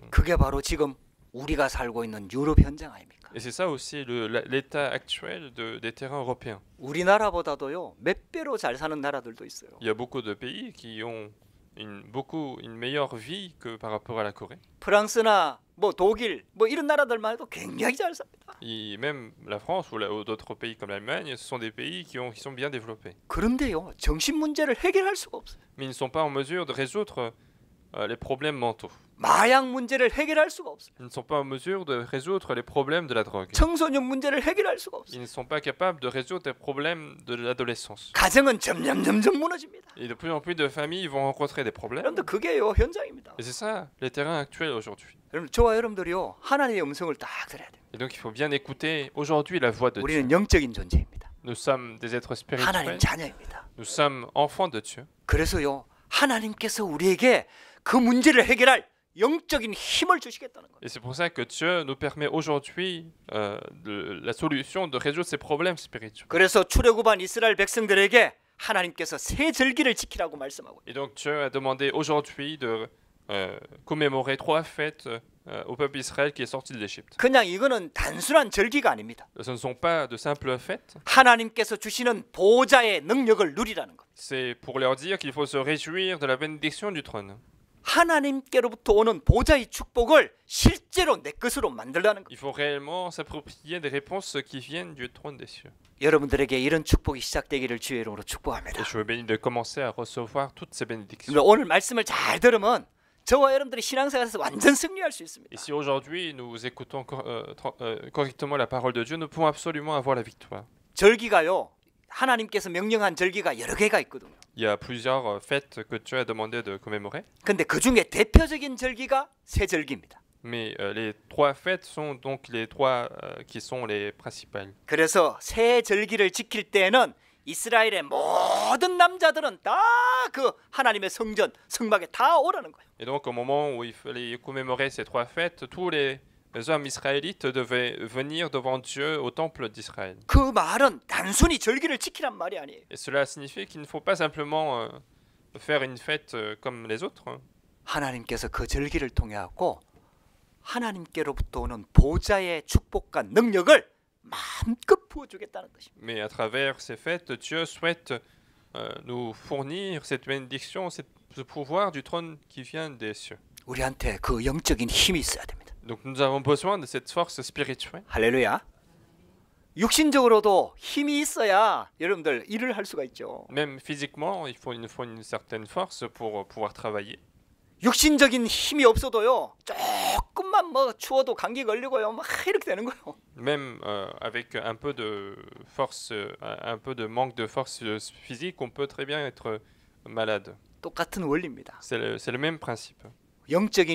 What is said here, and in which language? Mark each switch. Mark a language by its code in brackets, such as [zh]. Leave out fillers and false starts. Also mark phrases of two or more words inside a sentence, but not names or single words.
[ko] 그게 바로 지금 우리가 살고 있는 유럽 현장 아닙니까? [fr] Et c'est ça aussi l'état actuel des terrains européens. [ko] 우리나라보다도요. 몇 배로 잘 사는 나라들도 있어요. [fr] Il y a beaucoup de pays qui ont une meilleure vie que par rapport à la Corée. [ko] 프랑스나 뭐 독일 뭐 이런 나라들만 해도 굉장히 잘 삽니다. [fr] Et même la France ou d'autres pays comme l'Allemagne, ce sont des pays qui sont bien développés. [ko] 그런데요. 정신 문제를 해결할 수가 없어요. [fr] Mais ils ne sont pas en mesure de résoudre les problèmes mentaux. [ko] 마약 문제를 해결할 수가 없어요. [fr] Ils ne sont pas en mesure de résoudre les problèmes de la drogue. [ko] 청소년 문제를 해결할 수가 없어요. [fr] Ils ne sont pas capables de résoudre les problèmes de l'adolescence. [ko] 가정은 점점 무너집니다. [fr] Et de plus en plus de familles vont rencontrer des problèmes. [ko] 여러분들 그게요 현장입니다. [fr] Et c'est ça, les terrains actuels aujourd'hui. [ko] 여러분 저와 여러분들이요 하나님의 음성을 딱 들어야 돼요. [fr] Et donc il faut bien écouter aujourd'hui la voix de Dieu. [ko] 우리는 영적인 존재입니다. [fr] Nous sommes des êtres [ko] 하나님 [fr] spirituels. [ko] 자녀입니다. [fr] Nous sommes enfants de Dieu. [ko] 그래서요 하나님께서 우리에게 그 문제를 해결할 영적인 힘을 주시겠다는 거예요. [fr] Et c'est pour ça que Dieu nous permet aujourd'hui la solution de résoudre ces problèmes spirituels. [ko] 그래서 출애굽한 이스라엘 백성들에게 하나님께서 세 절기를 지키라고 말씀하고 [fr] Et donc Dieu a demandé aujourd'hui de commémorer 3 fêtes au peuple d'Israël qui est sorti de l'Égypte. [ko] 그냥 이거는 단순한 절기가 아닙니다. [fr] Ce ne sont pas de simples fêtes, [ko] 하나님께서 주시는 보호자의 능력을 누리라는 것. [fr] c'est pour leur dire qu'il faut se réjouir de la bénédiction du trône. [ko] 하나님께로부터 오는 보호자의 축복을 실제로 내 것으로 만들라는 것. [fr] Il faut réellement s'approprier des réponses qui viennent du trône des cieux. [ko] 여러분들에게 이런 축복이 시작되기를 주의 이름으로 축복합니다. [fr] Et je veux bénir de commencer à recevoir toutes ces bénédictions. [ko] 오늘 말씀을 잘 들으면 저와 여러분들이 신앙생활에서 완전 승리할 수 있습니다. [fr] Et si aujourd'hui nous écoutons correctement la parole de Dieu, nous pouvons absolument avoir la victoire. [ko] 절기가요. 하나님께서 명령한 절기가 여러 개가 있거든요. [fr] Il y a plusieurs fêtes que Dieu a demandé de commémorer, [ko] 근데 그 중에 대표적인 절기가 세 절기입니다. [fr] mais les 3 fêtes sont donc les 3 qui sont les principales. [ko] 그래서 세 절기를 지킬 때에는 이스라엘의 모든 남자들은 다 그 하나님의 성전, 성막에 다 오라는 거예요. [fr] Et donc au moment où il fallait commémorer ces 3 fêtes, tous les hommes israélites devaient venir devant Dieu au temple d'Israël. [ko] 그 말은 단순히 절기를 지키란 말이 아니에요. [fr] Et cela signifie qu'il ne faut pas simplement faire une fête comme les autres. [ko] 하나님께서 그 절기를 통해 갖고 하나님께로부터 오는 보좌의 축복과 능력을 마음껏 부어주겠다는 뜻입니다. [fr] Mais à travers ces fêtes, Dieu souhaite nous fournir cette bénédiction, ce pouvoir du trône qui vient des cieux. [ko] 우리한테 그 영적인 힘이 있어야 됩니다. [fr] Donc nous avons besoin de cette force spirituelle. [ko] 할렐루야. 육신적으로도 힘이 있어야 여러분들 일을 할 수가 있죠. [fr] Même physiquement, il faut une certaine force pour pouvoir travailler. [ko] 육신적인 힘이 없어도요. 조금만 뭐 추워도 감기 걸리고요. 막 이렇게 되는 거예요. [fr] Même avec un peu de force, un peu de manque de force physique, on peut très bien être malade. [ko] 똑같은 원리입니다. [fr] C'est le même principe.